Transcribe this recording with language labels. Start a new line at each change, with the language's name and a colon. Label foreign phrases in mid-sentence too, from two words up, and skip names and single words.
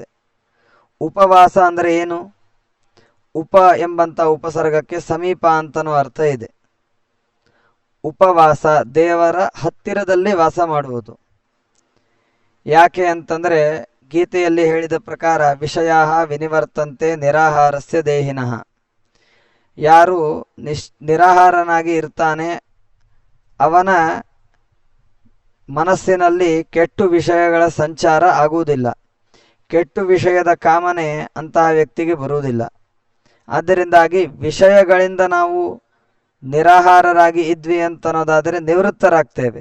Kannada: ಉಪವಾಸ ಅಂದರೆ ಏನು? ಉಪ ಎಂಬಂಥ ಉಪಸರ್ಗಕ್ಕೆ ಸಮೀಪ ಅಂತನೂ ಅರ್ಥ ಇದೆ. ಉಪವಾಸ ದೇವರ ಹತ್ತಿರದಲ್ಲಿ ವಾಸ ಮಾಡುವುದು. ಯಾಕೆ ಅಂತಂದರೆ ಗೀತೆಯಲ್ಲಿ ಹೇಳಿದ ಪ್ರಕಾರ
Sanskrit: ವಿಷಯಾ ವಿನಿವರ್ತಂತೆ ನಿರಾಹಾರಸ್ಯ ದೇಹಿನಃ.
Kannada: ಯಾರು ನಿರಾಹಾರನಾಗಿ ಇರ್ತಾನೆ ಅವನ ಮನಸ್ಸಿನಲ್ಲಿ ಕೆಟ್ಟು ವಿಷಯಗಳ ಸಂಚಾರ ಆಗುವುದಿಲ್ಲ. ಕೆಟ್ಟು ವಿಷಯದ ಕಾಮನೆ ಅಂತಹ ವ್ಯಕ್ತಿಗೆ ಬರುವುದಿಲ್ಲ. ಆದ್ದರಿಂದಾಗಿ ವಿಷಯಗಳಿಂದ ನಾವು ನಿರಾಹಾರರಾಗಿ ಇದ್ವಿ ಅಂತನ್ನೋದಾದರೆ ನಿವೃತ್ತರಾಗ್ತೇವೆ.